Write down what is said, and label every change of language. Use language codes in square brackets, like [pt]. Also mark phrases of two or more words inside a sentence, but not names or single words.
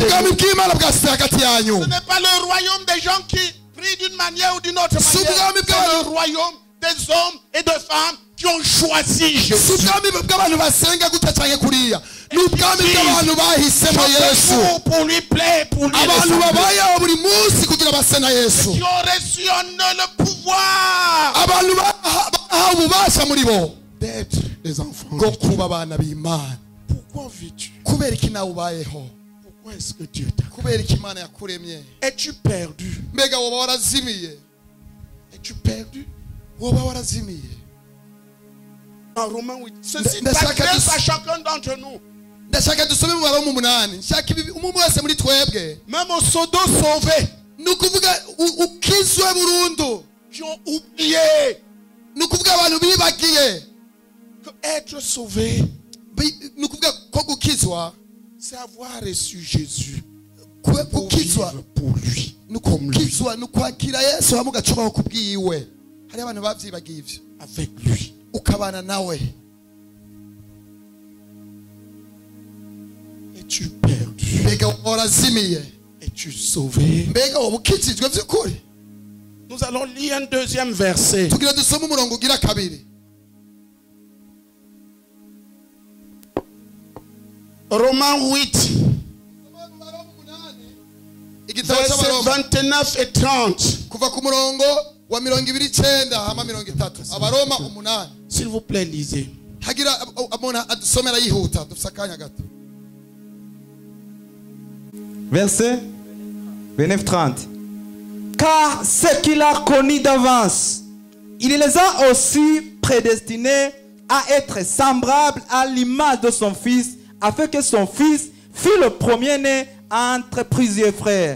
[rn] ubwami [fr] nous. [rn] bw'imana bwasize hagati yanyu [fr] Ce n'est pas le royaume des gens qui prient d'une manière ou d'une autre Si manière. [rn] ubwami [fr] C'est [rn] bw'abantu- [fr] le royaume des hommes et de femmes qui ont choisi si Jésus. [rn] ubwami bw'abantu basenga gutya canke kuriya ni ubwami bw'abantu bahisemo yesu [fr] Chacun pour lui plaire, pour lui [rn] abantu [fr] ressembler. [rn] babayeho buri munsi kugira base na yesu [fr] Qui ont reçu en eux le pouvoir [rn] abantu bahawe ububasha muri bo [fr] d'être des enfants. [rn] bwo [fr] de Dieu. [rn] kuba abana b'imana [fr] Pourquoi vis-tu? [rn] kubera iki nawe ubayeho [fr] Pourquoi est-ce que Dieu t'a? [rn] kubera iki imana yakuremye [fr] Es-tu perdu? [rn] mbega woba warazimiye [fr] Es-tu perdu? [rn] woba warazimiye [fr] En Romains 8. Ceci Mais chacun s'adresse de- à chacun d'entre nous. [rn] ndashaka dusome mu baro mu munani nshaka umwe wese muri twebwe [fr] Même aux sodos sauvés [rn] ni ukuvuga ukizwe burundu [fr] qui ont oublié [rn] ni ukuvuga abantu bibagiye [fr] que être sauvé, [rn] ni ukuvuga ko gukizwa [fr] c'est avoir reçu Jésus. [rn] kwe- [fr] Pour [rn] gukizwa [fr] vivre pour lui. [rn] ni ukukizwa ni ukwakira yesu hamwe ugacubaho ku bwiwe hariho abantu babyibagiye ibyo [fr] Avec lui. [rn] ukabana nawe [fr] Es-tu perdu? [rn] mbega woba warazimiye [fr] Es-tu sauvé? [rn] mbega woba ukikijwe by'ukuri [fr] Nous allons lire un deuxième verset. [rn] tugira dusome umurongo ugira kabiri [fr] Romains 8, [rn] igitabo [fr] versets [rn] cy'abaroma [fr] 29 et 30. [rn] kuva ku murongo wa 29 hama 30 abaroma 8 [fr] S'il vous plaît, lisez. [rn] hagira umuntu adusomera yihuta dufite akanya gato [fr] Verset 29-30. Car ce qu'il a connu d'avance, il les a aussi prédestinés à être semblables à l'image de son fils, afin que son fils fût le premier-né entre plusieurs frères.